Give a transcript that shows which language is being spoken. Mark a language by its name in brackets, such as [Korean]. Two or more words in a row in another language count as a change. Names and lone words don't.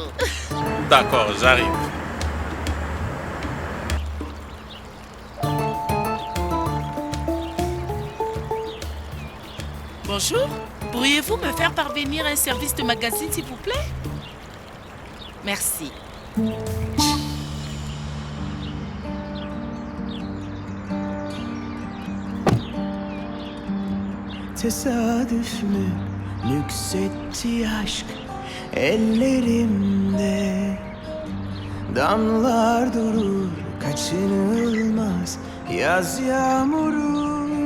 [French] D'accord, j'arrive. Bonjour, pourriez-vous me faire parvenir un service de magazine s'il vous plaît? Merci. [Turkish] Tesadüf mü nüksetti aşk ellerimde? Damlar durur kaçınılmaz yaz yağmuru.